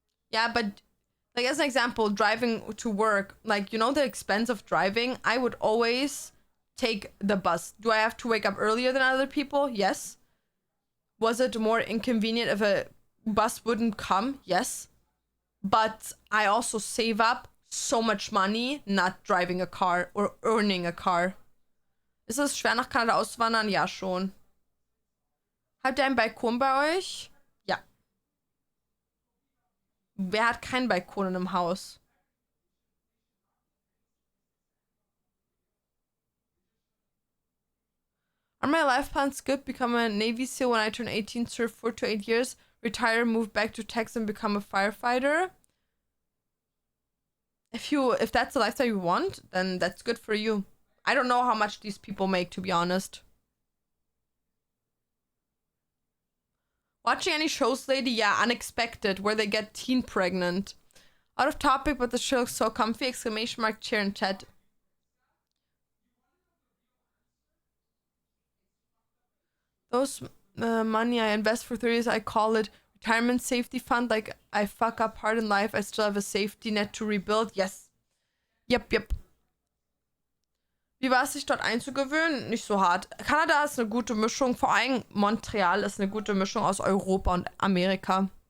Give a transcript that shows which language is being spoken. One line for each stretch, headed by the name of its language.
English: Yeah, but like, as an example, driving to work, like, you know, the expense of driving, I would always take the bus. Do I have to wake up earlier than other people? Yes. Was it more inconvenient if a bus wouldn't come? Yes. But I also save up so much money not driving a car or earning a car.
German: Ist es schwer, nach Kanada auszuwandern? Ja, schon. Habt ihr einen Balkon bei euch? Ja. Wer hat keinen Balkon in einem Haus?
English: Are my life plans good? Become a Navy SEAL when I turn 18, serve 4 to 8 years, retire, move back to Texas, and become a firefighter? If that's the lifestyle you want, then that's good for you. I don't know how much these people make, to be honest. Watching any shows lately? Yeah, Unexpected, where they get teen pregnant. Out of topic, but the show looks so comfy! Exclamation mark, cheer in chat. Those money I invest for 3 years, I call it retirement safety fund. Like, I fuck up hard in life, I still have a safety net to rebuild. Yes. Yep.
German: Wie war es, sich dort einzugewöhnen? Nicht so hart. Kanada ist eine gute Mischung, vor allem Montreal ist eine gute Mischung aus Europa und Amerika.